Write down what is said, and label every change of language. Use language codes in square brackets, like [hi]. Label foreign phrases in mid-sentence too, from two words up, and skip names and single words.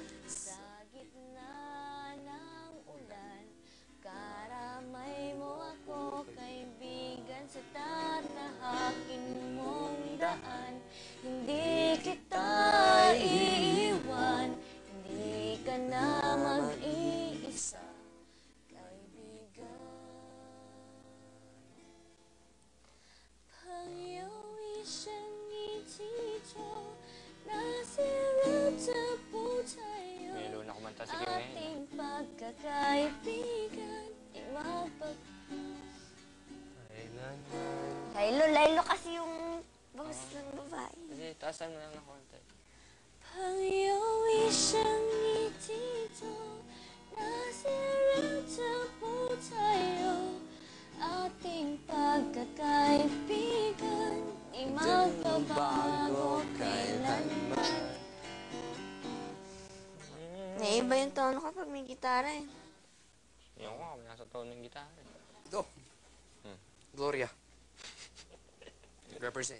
[tl] Sa gitna ng ulan, karamay mo ako, kaibigan, sa tatahakin mong daan. Hindi kita iiwan, hindi ka na mag-iisa, kaibigan. [zh] 朋友一生一起走，那些日子不再有。 [tl] Milo na kumanta si Kim ngayon. Ating pagkakaibigan ay mapag... Laylo kasi yung boses ng babae. Kasi taasan mo lang ng konti. [zh] 朋友一生一起走，那些日子不再有。 [tl] Ating pagkakaibigan di magbabago kailanman. Naiba yung tono kapag may gitara eh. Yung ko, may nasa tone ng gitara. [en] Go. Gloria. Represent.